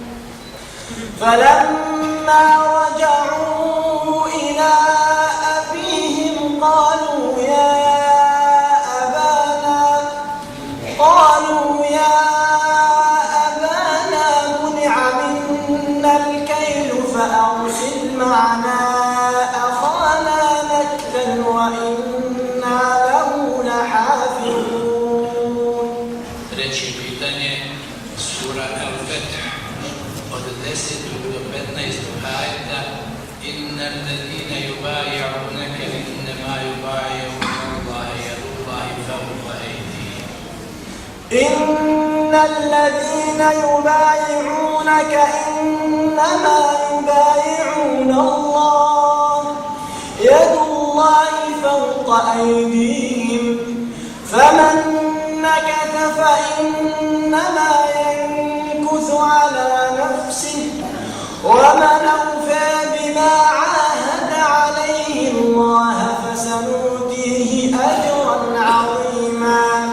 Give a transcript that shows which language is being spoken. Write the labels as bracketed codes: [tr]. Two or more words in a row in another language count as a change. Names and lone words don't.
[ar] فلما رجعوا إلى أبيهم قالوا يا أبانا منع منا الكيل فأرسل معنا أخانا نكتل وإنا له لحافظون. [sr] Treće pitanje, sura Al-Fetih, od 10. do 15. ajeta. [ar] إن الذين يبايعونك إنما يبايعون الله يد الله فوق أيديهم. إن الذين يبايعونك إنما يبايعون الله يد الله فوق أيديهم فمن نكث فإنما ينكث على نفسه ومن أوفى بما عاهد عليه الله فسنؤتيه أجرا عظيما.